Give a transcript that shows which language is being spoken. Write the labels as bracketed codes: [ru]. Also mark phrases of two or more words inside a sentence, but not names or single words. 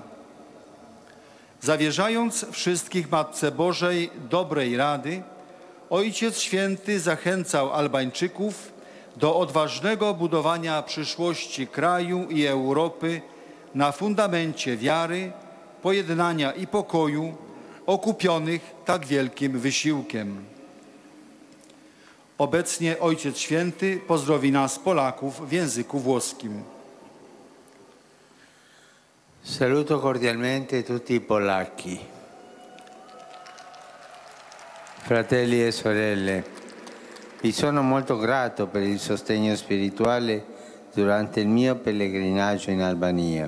[pl] Zawierzając wszystkich Matce Bożej dobrej rady, Ojciec Święty zachęcał Albańczyków do odważnego budowania przyszłości kraju i Europy na fundamencie wiary, pojednania i pokoju, okupionych tak wielkim wysiłkiem. Obecnie Ojciec Święty pozdrowi nas, Polaków, w języku włoskim. [it] Saluto cordialmente tutti i polacchi. Fratelli e sorelle, vi sono molto grato per il sostegno spirituale durante il mio pellegrinaggio in Albania.